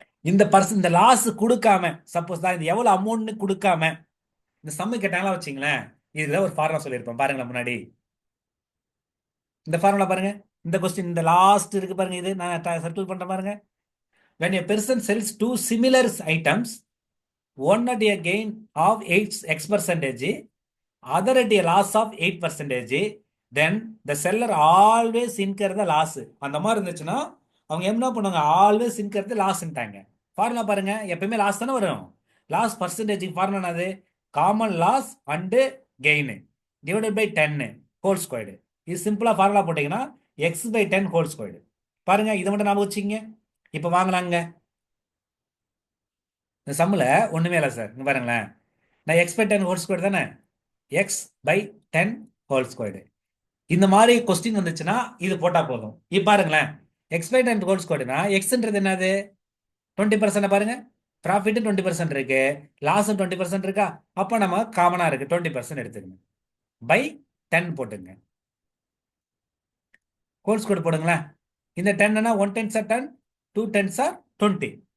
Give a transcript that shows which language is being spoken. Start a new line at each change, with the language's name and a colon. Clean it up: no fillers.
Tamil: இந்த லாஸ் கொடுக்காம, சப்போஸ் தான் இது எவ்வளோ அமௌண்ட்னு கொடுக்காம இந்த சம்மு கேட்டாங்களா வச்சிங்களேன், இதுல ஒரு ஃபார்முலா சொல்லியிருப்பேன். பாருங்களேன் முன்னாடி இந்த ஃபார்முலா பாருங்க. இந்த கொஸ்டின் இந்த லாஸ்ட் இருக்கு பாருங்க, இது நான் சர்க்கிள் பண்ற பாருங்க.
English: when a person sells two similar items, one at a gain of 8x percentage, other at a loss of 8%, then the seller always incur the loss.
Tamil: அந்த மாதிரி இருந்துச்சுன்னா அவங்க என்ன பண்ணுவாங்க?
English: always incur the
Tamil: லாஸ்ன்ட்டாங்க. ஃபார்முலா பாருங்க, எப்பயுமே லாஸ் தானே வரும். லாஸ் பர்சன்டேஜ் ஃபார்முலா என்னது?
English: Common loss and gain divided by 10 whole squared.
Tamil: இது சிம்பிளா ஃபார்முலா போட்டீங்கன்னா x/10 ஹோல் ஸ்கொயர்டு. பாருங்க, இதை மட்டும் ஞாபகம் வச்சுங்க. இப்போ வாங்கலாங்க. இந்த சம்மில் ஒன்றுமே இல்லை சார். இங்கே பாருங்களேன், நான் x/10 ஹோல் ஸ்கொயர் தானே, x/10 ஹோல் ஸ்கொயர்டு. இந்த மாதிரி கொஸ்டின் வந்துச்சுன்னா இது போட்டால் போதும். இப்போ பாருங்களேன், x/10 ஹோல் ஸ்கொயர்டுனா எக்ஸ்ன்றது என்னது? 20% பாருங்க. ப்ராஃபிட் 20% இருக்கு, லாஸ் 20% இருக்கா? அப்போ நம்ம காமனாக இருக்கு 20% எடுத்துக்கணும். பை 10 போட்டுங்க. Whole square போடுங்களேன். இந்த 10னா
English: 1 10s are 10, 2 10s are 20.